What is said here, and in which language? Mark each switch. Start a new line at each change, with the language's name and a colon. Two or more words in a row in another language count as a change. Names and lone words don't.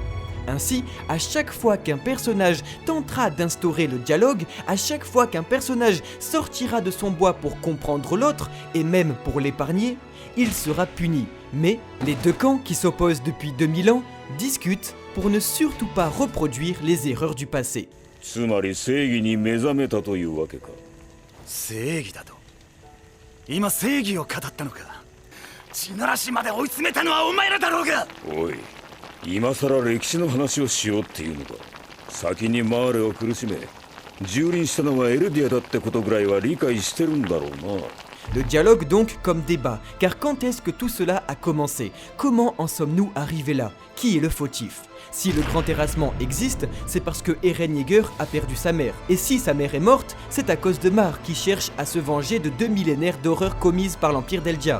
French: Ainsi, à chaque fois qu'un personnage tentera d'instaurer le dialogue, à chaque fois qu'un personnage sortira de son bois pour comprendre l'autre, et même pour l'épargner, il sera puni. Mais les deux camps qui s'opposent depuis 2000 ans discutent pour ne surtout pas reproduire les erreurs du passé.
Japanese: つまり正義に目覚めたというわけか。正義だと。今正義を語ったのか。地ならしまで追い詰めたのはお前らだろうが。おい、今さら歴史の話をしようっていうのか。先にマーレを苦しめ、蹂躙したのはエルディアだってことぐらいは理解してるんだろうな。
French: Le dialogue donc comme débat, car quand est-ce que tout cela a commencé? Comment en sommes-nous arrivés là? Qui est le fautif? Si le grand terrassement existe, c'est parce que Eren Yeager a perdu sa mère. Et si sa mère est morte, c'est à cause de Mar qui cherche à se venger de 2 millénaires d'horreurs commises par l'Empire d'Eldia.